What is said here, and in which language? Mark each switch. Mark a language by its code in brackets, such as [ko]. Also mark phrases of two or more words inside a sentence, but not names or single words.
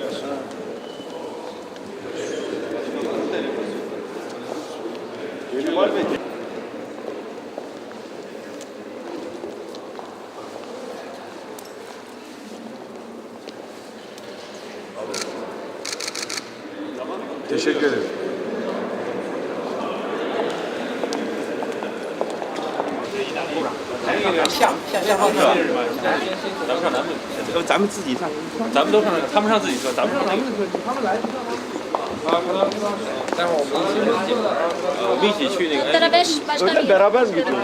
[tr] Kemal Bey. Teşekkür ederim. [zh] 下方车，咱们上咱们，咱们自己上，咱们都上，他们上自己车，咱们上那个。他们来。待会儿我们一起去那个。 [tr] Öyle beraber mi gidiyoruz?